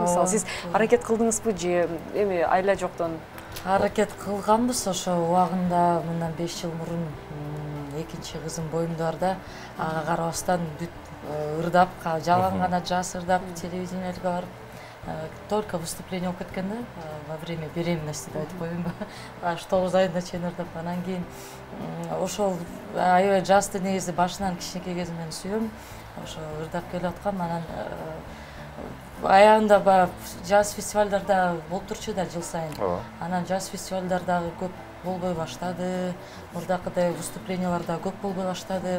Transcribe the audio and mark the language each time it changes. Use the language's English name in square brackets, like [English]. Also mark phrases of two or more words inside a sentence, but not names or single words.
[Kyrgyz] Мисалы сиз аракет кылдыңызбы же эми айла жоктон? Аракет кылганбыз ошо убагында мындан 5 жыл мурун экинчи кызым боюмдарда ага карабастан бүт ырдап, жалаң гана жаз ырдап телевидениеге барып [Russian] только выступление [Kyrgyz] окуп кеткен да, [Russian] во время беременности [Kyrgyz] деп айтып коеюнбу. Аш 9 айына чейин ырдап, анан кийин ошол аябай жазды негизи башынан кичинекей кезимден сүйөм. Ошо ырдап келип аткам, анан аягында баягы жаз фестивалдарда болуп турчу да жыл сайын. Анан жаз фестивалдардагы көп болбой баштады, мурдакыдай выступленияларда көп болбой баштады.